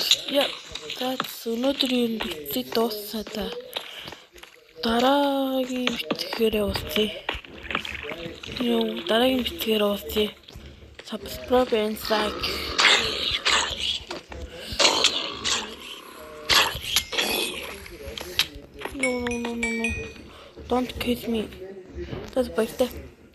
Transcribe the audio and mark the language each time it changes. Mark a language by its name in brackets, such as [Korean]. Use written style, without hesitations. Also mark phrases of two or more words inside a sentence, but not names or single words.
[Mongolian] Яа, өнөөдрийн бичлэг дууссан та. Дараагийн бичлэгээрээ уулзъя. Дараагийн бичлэгээр уулзъя. [English] Subscribe and like. No. Don't kiss me. That's birthday.